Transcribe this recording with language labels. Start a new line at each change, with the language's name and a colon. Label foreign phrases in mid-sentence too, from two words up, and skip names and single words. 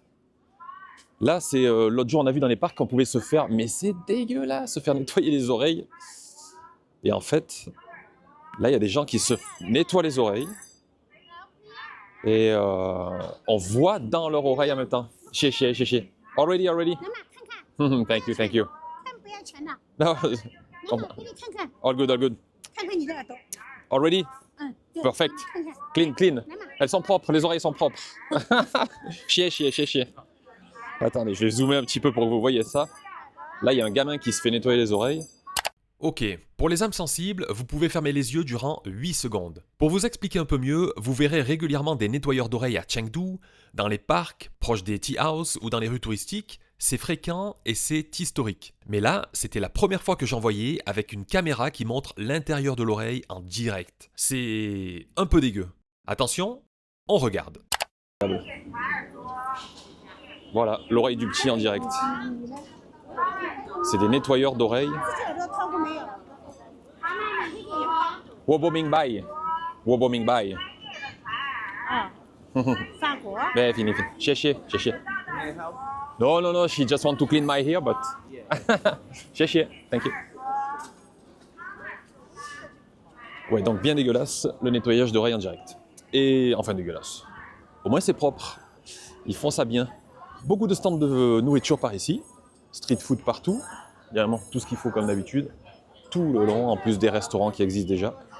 French: Là, c'est... l'autre jour, on a vu dans les parcs qu'on pouvait se faire... Mais c'est dégueulasse, se faire nettoyer les oreilles. Et en fait, là, il y a des gens qui se nettoient les oreilles. Et on voit dans leur oreille en même temps. Chez.
English: Already.
Chinese: 能吗？看看，
English: Thank you.
Chinese: 看不要钱了。
English: No,
Chinese: 能吗？给你看看，
English: all good.
Chinese: 看看你的耳朵。
English: Already?
Chinese: 对
English: Perfect.
Chinese: 看看，
English: Clean.
Chinese: 来嘛。
French: Elles sont propres, les oreilles sont propres. Chier. Attendez, je vais zoomer un petit peu pour que vous voyez ça. Là, il y a un gamin qui se fait nettoyer les oreilles. Ok, pour les âmes sensibles, vous pouvez fermer les yeux durant 8 secondes. Pour vous expliquer un peu mieux, vous verrez régulièrement des nettoyeurs d'oreilles à Chengdu, dans les parcs, proches des
English: tea houses
French: ou dans les rues touristiques. C'est fréquent et c'est historique. Mais là, c'était la première fois que j'en voyais avec une caméra qui montre l'intérieur de l'oreille en direct. C'est un peu dégueu. Attention, on regarde. Voilà, l'oreille du petit en direct. C'est des nettoyeurs d'oreilles.
Chinese: 自己耳朵掏过没有？ Woboming bai. 啊，法国。
French: Mais fini. Chier.
English: No, she just want to clean my hair, but... Chier, thank you.
French: Ouais, donc bien dégueulasse, le nettoyage d'oreilles en direct. Et enfin dégueulasse. Au moins c'est propre. Ils font ça bien. Beaucoup de stands de nourriture par ici.
English: Street food partout.
French: Il y a vraiment tout ce qu'il faut comme d'habitude. Tout le long, en plus des restaurants qui existent déjà.